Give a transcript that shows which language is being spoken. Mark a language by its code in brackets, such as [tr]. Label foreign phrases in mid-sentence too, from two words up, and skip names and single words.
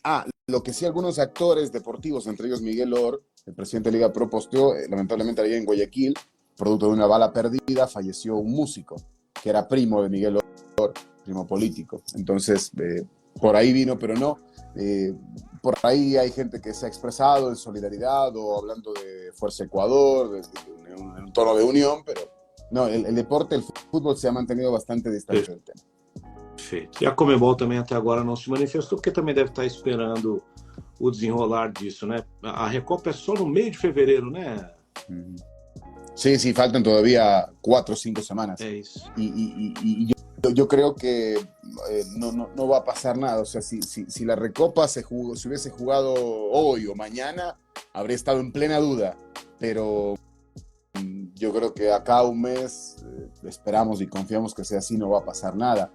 [es] Lo que sí algunos actores deportivos, entre ellos Miguel Or, el presidente de Liga Pro, posteó, lamentablemente allá en Guayaquil, producto de una bala perdida, falleció un músico, que era primo de Miguel Or, primo político. Entonces, por ahí vino, pero no. Por ahí hay gente que se ha expresado en solidaridad o hablando de Fuerza Ecuador, en un tono de unión, pero no, el deporte, el fútbol se ha mantenido bastante distante del tema. [pt] Perfeito. E a Comebol também até agora não se manifestou, porque também deve estar esperando o desenrolar disso, né? A Recopa é só no meio de fevereiro, né? [es] Sí, faltan todavía 4 o 5 semanas. [pt] É isso. [es] Y yo creo que no va a pasar nada. O sea, si la Recopa se hubiese jugado hoy o mañana, habría estado en plena duda. Pero yo creo que acá un mes esperamos y confiamos que sea así, no va a pasar nada.